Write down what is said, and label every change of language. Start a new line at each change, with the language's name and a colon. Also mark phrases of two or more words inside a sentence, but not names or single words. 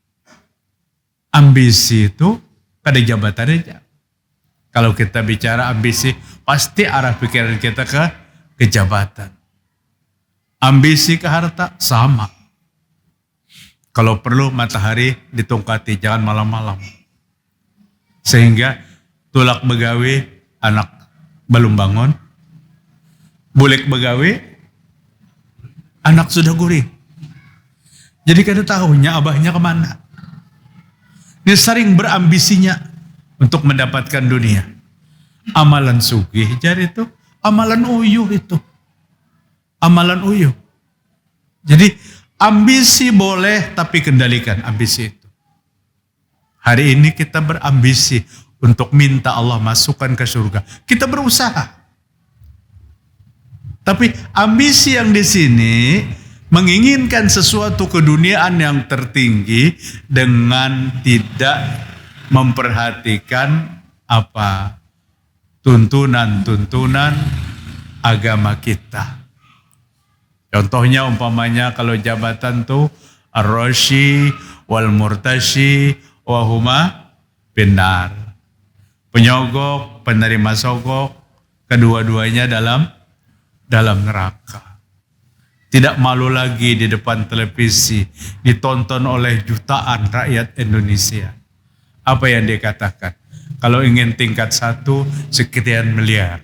Indonesian: Ambisi itu pada jabatan aja. Kalau kita bicara ambisi, pasti arah pikiran kita ke jabatan. Ambisi ke harta sama. Kalau perlu matahari ditungkati, jangan malam-malam.
Banjar: Sehingga tulak begawe anak belum bangun, bulik begawe anak sudah gurih. Jadi kada tahunya abahnya kemana.
Indonesian: Dia sering berambisinya untuk mendapatkan dunia.
Banjar: Amalan sugih jadi itu, amalan uyuh itu. Amalan uyuh. Jadi ambisi boleh tapi kendalikan ambisi itu.
Indonesian: Hari ini kita berambisi untuk minta Allah masukkan ke surga. Kita berusaha. Tapi ambisi yang di sini menginginkan sesuatu keduniaan yang tertinggi dengan tidak memperhatikan apa tuntunan-tuntunan agama kita. Contohnya umpamanya kalau jabatan tuh
Arabic: الراشي والمرتشي وهما في النار.
Indonesian: Penyogok, penerima sogok, kedua-duanya dalam neraka. Tidak malu lagi di depan televisi, ditonton oleh jutaan rakyat Indonesia. Apa yang dia katakan? Kalau ingin tingkat 1, sekian miliar.